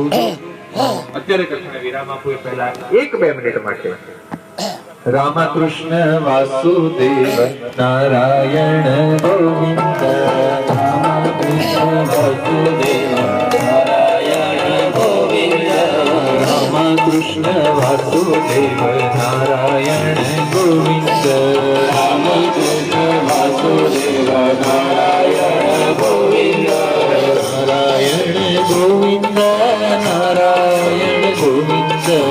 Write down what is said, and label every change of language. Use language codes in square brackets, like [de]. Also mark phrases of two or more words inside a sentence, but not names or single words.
[gu] અત્યારે કથાને વિરામ આપો એ પહેલા 1-2 મિનિટ માટે રામકૃષ્ણ વાસુદેવ નારાયણ ગોવિંદ, રામકૃષ્ણ વાસુદેવ નારાયણ ગોવિંદ, રામ कृष्ण वासुदेव नारायण गोविंद राम कृष्ण वासुदेव नारायण गोविंद नारायण गोविंद नारायण गोविंद